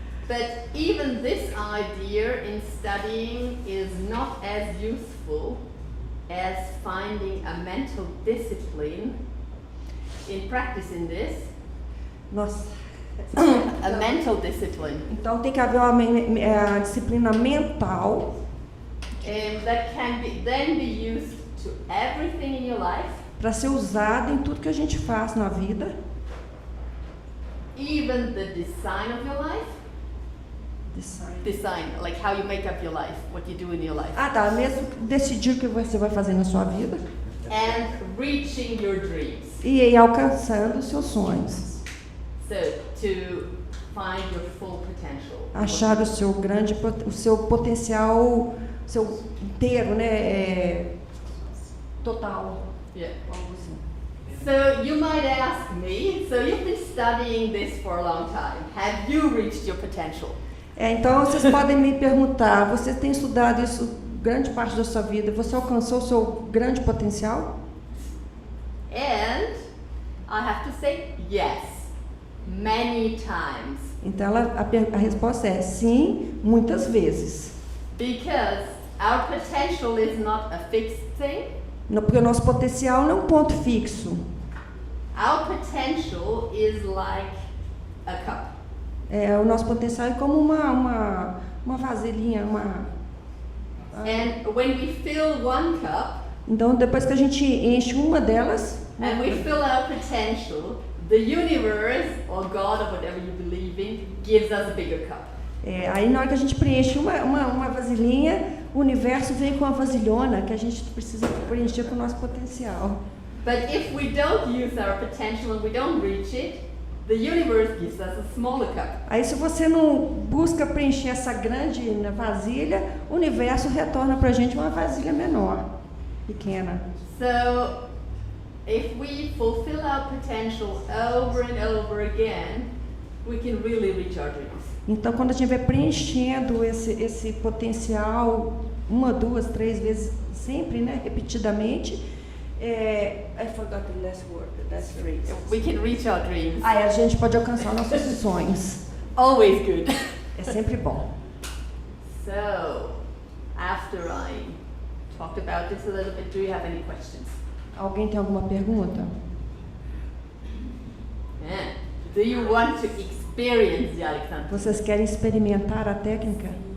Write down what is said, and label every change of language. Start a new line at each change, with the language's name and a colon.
English: But even this idea in studying is not as useful as finding a mental discipline in practicing this.
Portuguese: Nossa.
English: A mental discipline.
Portuguese: Então tem que haver uma disciplina mental
English: that can then be used to everything in your life.
Portuguese: Para ser usada em tudo que a gente faz na vida.
English: Even the design of your life. Design, like how you make up your life, what you do in your life.
Portuguese: Ah, tá. Mesmo decidir o que você vai fazer na sua vida.
English: And reaching your dreams.
Portuguese: E ir alcançando os seus sonhos. So to find your full potential. Achar o seu potencial, seu inteiro, né? Total.
English: Yeah. So you might ask me, so you've been studying this for a long time. Have you reached your potential?
Portuguese: Então vocês podem me perguntar, você tem estudado isso grande parte da sua vida, você alcançou o seu grande potencial?
English: And I have to say yes, many times.
Portuguese: Então a resposta é sim, muitas vezes.
English: Because our potential is not a fixed thing.
Portuguese: Porque o nosso potencial não é um ponto fixo.
English: Our potential is like a cup.
Portuguese: O nosso potencial é como uma vasilhinha,
English: And when we fill one cup,
Portuguese: Então, depois que a gente enche uma delas,
English: and we fill our potential, the universe, or God, or whatever you believe in, gives us a bigger cup.
Portuguese: aí na hora que a gente preenche uma vasilhinha, o universo vem com uma vasilhona que a gente precisa preencher com o nosso potencial.
English: But if we don't use our potential and we don't reach it, the universe gives us a smaller cup.
Portuguese: Aí se você não busca preencher essa grande vasilha, o universo retorna pra gente uma vasilha menor, pequena.
English: So, if we fulfill our potential over and over again, we can really reach our dreams.
Portuguese: Então, quando a gente vai preenchendo esse potencial 1, 2, 3 vezes, sempre, né, repetidamente,
English: I forgot the last word, that's phrase. We can reach our dreams.
Portuguese: Aí a gente pode alcançar nossos sonhos.
English: Always good.
Portuguese: É sempre bom.
English: So, after I talked about this a little bit, do you have any questions?
Portuguese: Alguém tem alguma pergunta?
English: Yeah. Do you want to experience the Alexander?
Portuguese: Vocês querem experimentar a técnica?